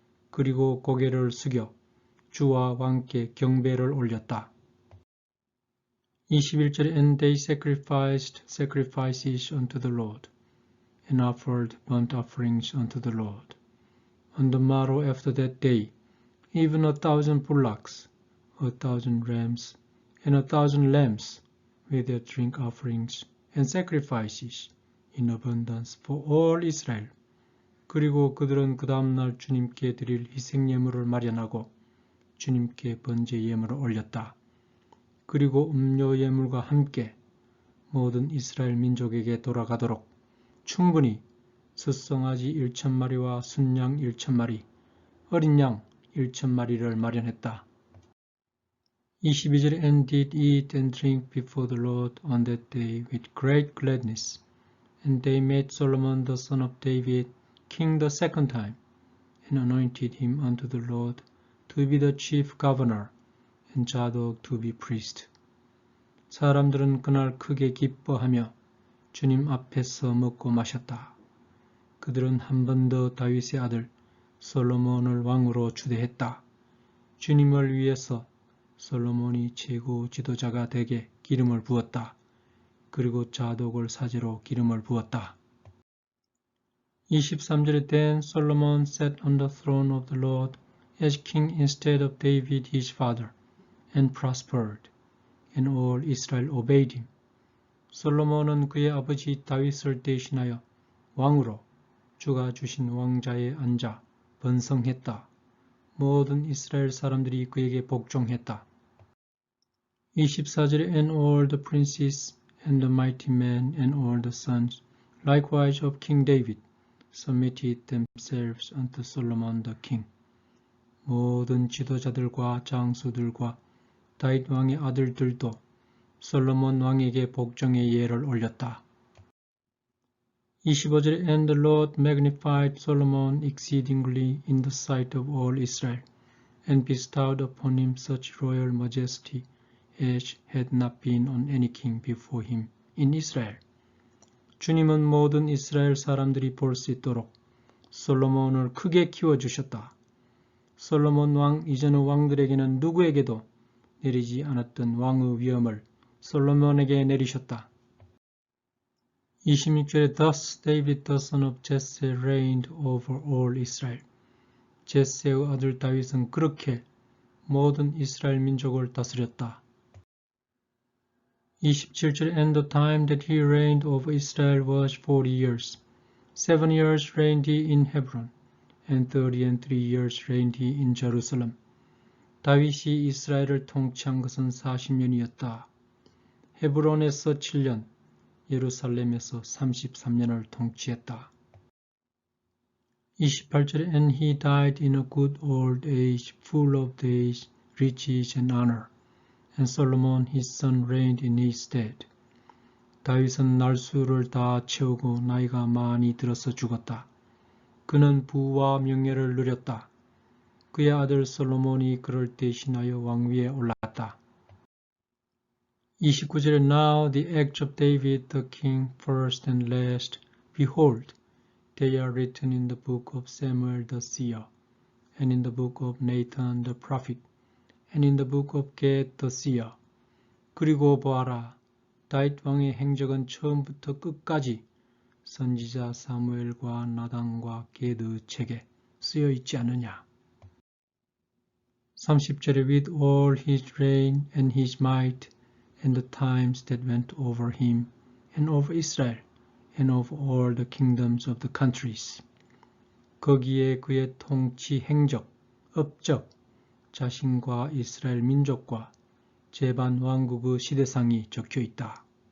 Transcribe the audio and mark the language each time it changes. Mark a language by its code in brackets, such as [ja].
[ko] 그리고 고개를 숙여 주와 왕께 경배를 올렸다. 21절에 [en] And they sacrificed sacrifices unto the Lord, and offered burnt offerings unto the Lord. On the morrow after that day, even 1,000 bullocks, 1,000 rams, and 1,000 lambs, with their drink offerings and sacrifices in abundance for all Israel. [ko] 그리고 그들은 그 다음날 주님께 드릴 희생예물을 마련하고 주님께 번제 예물을 올렸다. 그리고 음료 예물과 함께 모든 이스라엘 민족에게 돌아가도록 충분히 숫송아지 1,000마리와 순양 1,000마리, 어린 양 1,000마리를 마련했다. 22절에 [en] And did eat and drink before the Lord on that day with great gladness. And they made Solomon the son of David king the second time, and anointed him unto the Lord to be the chief governor, and Zadok to be priest. [ko] 사람들은 그날 크게 기뻐하며 주님 앞에서 먹고 마셨다. 그들은 한 번 더 다윗의 아들 솔로몬을 왕으로 추대했다. 주님을 위해서 솔로몬이 최고 지도자가 되게 기름을 부었다. 그리고 자독을 사제로 기름을 부었다. 23절에 [en] Then Solomon sat on the throne of the Lord as king instead of David his father, and prospered, and all Israel obeyed him. [ko] 솔로몬은 그의 아버지 다윗을 대신하여 왕으로 주가 주신 왕자에 앉아 번성했다. 모든 이스라엘 사람들이 그에게 복종했다. 24절에 [en] And all the princes and the mighty men and all the sons likewise of King David submitted themselves unto Solomon the king. [ko] 모든 지도자들과 장수들과 다윗 왕의 아들들도 솔로몬 왕에게 복종의 예를 올렸다. 25절에 [en] And the Lord magnified Solomon exceedingly in the sight of all Israel, and bestowed upon him such royal majesty as had not been on any king before him in Israel. [ko] 주님은 모든 이스라엘 사람들이 볼 수 있도록 솔로몬을 크게 키워주셨다. 솔로몬 왕 이전의 왕들에게는 누구에게도 내리지 않았던 왕의 위엄을 솔로몬에게 내리셨다. 26절에 [en] Thus David the son of Jesse reigned over all Israel. [ko] 제세의 아들 다윗은 그렇게 모든 이스라엘 민족을 다스렸다. 27절에 [en] And the time that he reigned over Israel was 40 years. 7 years reigned he in Hebron, and 33 years reigned he in Jerusalem. [ko] 다윗이 이스라엘을 통치한 것은 40년이었다. 헤브론에서 7년, 예루살렘에서 33년을 통치했다. 28절에 [en] And he died in a good old age, full of days, riches and honor. And Solomon his son reigned in his stead. [ko] 다윗은 날수를 다 채우고 나이가 많이 들어서 죽었다. 그는 부와 명예를 누렸다. 그의 아들 솔로몬이 그를 대신하여 왕위에 올랐다. 29절에 [en] Now the acts of David the king, first and last, behold, they are written in the book of Samuel the seer, and in the book of Nathan the prophet, and in the book of Gad the seer. [ko] 그리고 보아라, 다윗 왕의 행적은 처음부터 끝까지 선지자 사무엘과 나단과 게드 책에 쓰여 있지 않느냐. 30절에 [en] With all his reign and his might, and the times that went over him, and over Israel, and over all the kingdoms of the countries. [ko] 거기에 그의 통치 행적, 업적, 자신과 이스라엘 민족과 제반 왕국의 시대상이 적혀 있다.